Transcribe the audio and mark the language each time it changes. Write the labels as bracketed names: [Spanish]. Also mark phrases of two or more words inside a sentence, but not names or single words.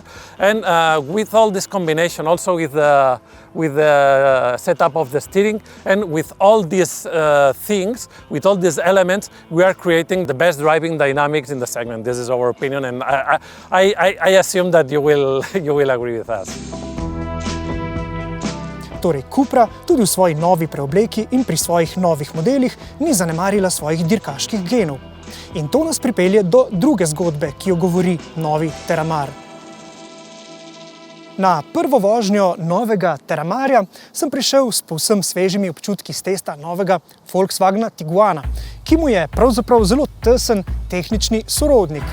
[English] And with all this combination, also with the setup of the steering, and with all these things, with all these elements, we are creating the best driving dynamics in the segment. This is our opinion, and I assume that you will agree with us. [Slovenian] Torej, Cupra tudi v svoji novi preobleki in pri svojih novih modelih ni zanemarila svojih dirkaških genov. In to nas pripelje do druge zgodbe, ki jo govori novi Terramar. Na prvo vožnjo novega Terramarja sem prišel s povsem svežimi občutki s testa novega Volkswagena Tiguana, ki mu je pravzaprav zelo tesen tehnični sorodnik.